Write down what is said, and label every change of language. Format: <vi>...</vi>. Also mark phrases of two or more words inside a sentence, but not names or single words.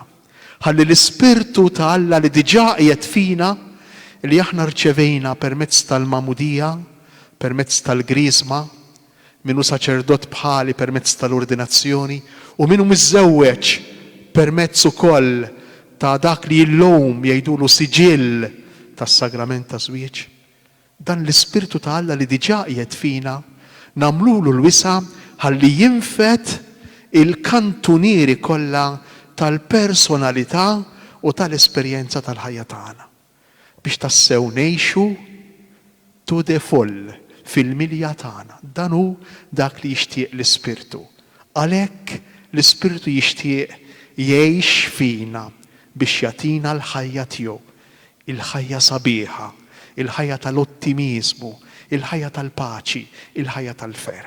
<mt>Ħalli l-Ispirtu ta' Alla li diġà qiegħed fina li aħna rċevejna permezz tal-mamudija, permezz tal-griżma, minnu saċerdot bħali permezz tal-ordinazzjoni u minnu miżewweġ permezz ukoll ta' dak li llum jgħidulu siġill tas-sagrament ta' żwieġ. Dan l-Ispirtu ta' Alla li diġà qiegħed fina nagħmlulu l-wisa ħalli jinfet il-kantunieri kollha tal-personalità u tal-esperjenza tal-ħajja tagħna biex tassew ngħixu</mt> <en>to the full</en> <mt>fil-milja tagħna. Dan hu dak li jixtieq l-Ispirtu. Għalhekk l-Ispirtu jixtieq jgħix fina biex jagħtina l-ħajja tiegħu, il-ħajja sabiħa, il-ħajja tal-ottimiżmu, il-ħajja tal-paċi, il-ħajja tal-fer.</mt>